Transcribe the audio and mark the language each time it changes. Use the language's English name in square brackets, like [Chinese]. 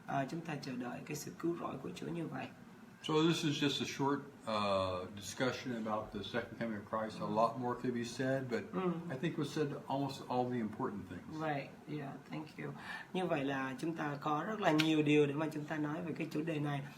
[Vietnamese] Chúng ta chờ đợi cái sự cứu rỗi của Chúa như vậy. [English] So this is just a short discussion about the second coming of Christ. A lot more could be said, but I think we said almost all the important things. Right, yeah, thank you. [Vietnamese] Như vậy là chúng ta có rất là nhiều điều để mà chúng ta nói về cái chủ đề này.